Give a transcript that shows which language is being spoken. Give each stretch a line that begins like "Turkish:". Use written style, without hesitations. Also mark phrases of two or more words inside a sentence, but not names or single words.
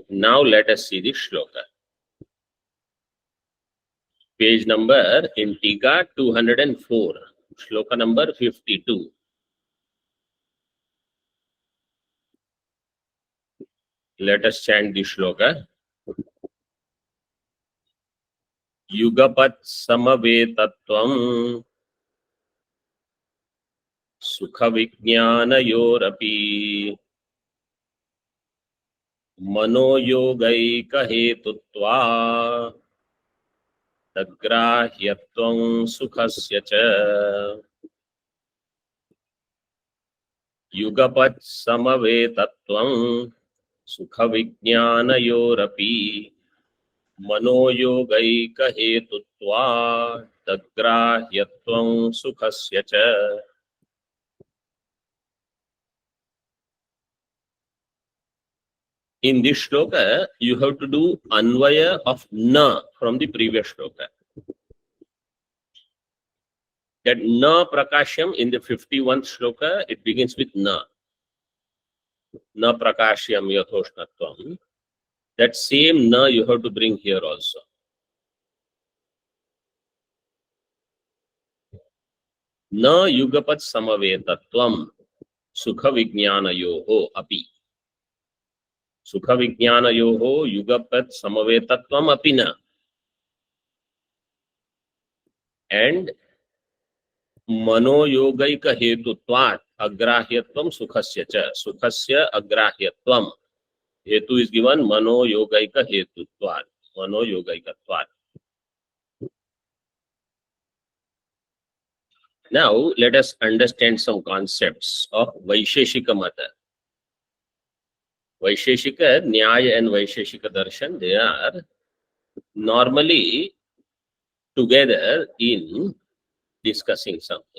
English: Now let us see the shloka. Page number in Teeka 204. Shloka number 52. Let us chant the shloka.
Sanskrit: Yugapat samavetatvam sukha vijnanayorapi manoyogaika hetutva tagrahyatvam sukhasya cha. Yugapat samavetatvam sukha vijnanayorapi manoyogaika hetutva tagrahyatvam sukhasya cha.
English: In this shloka, you have to do anvaya of na from the previous shloka. That
Sanskrit: na prakashyam
English: in the 51st shloka, it begins with na.
Sanskrit: Na prakashyam yathoshnattvam.
English: That same na you have to bring here also.
Sanskrit: Na yugapat samavetatvam sukha vijnanayoho api. Sukha vijnanayoho yugapat samavetatvam api na. And manoyogaika hetutvat agrahyatvam sukhasya cha. Sukhasya agrahyatvam. Hetu
English: is given
Sanskrit: manoyogaika hetutvat. Manoyogaikatvat.
English: Now let us understand some concepts of
Sanskrit: Vaisheshika Mata.
English: Vaisheshika Nyaya and Vaisheshika Darshan, they are normally together in discussing something.